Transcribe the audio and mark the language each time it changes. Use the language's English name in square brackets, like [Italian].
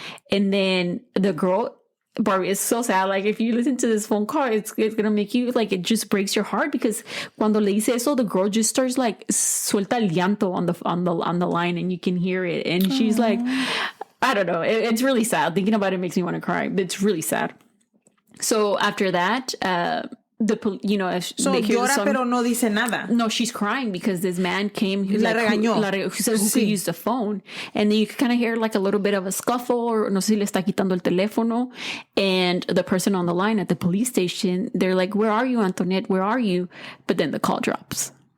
[English] And then the girl, Barbie, it's so sad. Like, if you listen to this phone call, it's gonna make you, like, it just breaks your heart, because cuando le dice eso, the girl just starts like suelta el llanto on the line, and you can hear it, and she's like, I don't know, it's really sad. Thinking about it makes me want to cry. It's really sad. So after that, [Spanish] so llora pero no dice nada. [English] No, she's crying because this man came who [Spanish] La regañó. [English] Who said who could use the phone, and then you can kind of hear like a little bit of a scuffle, or no sé si le está quitando el teléfono, and the person on the line at the police station, they're like, where are you, Anthonette, where are you? But then the call drops.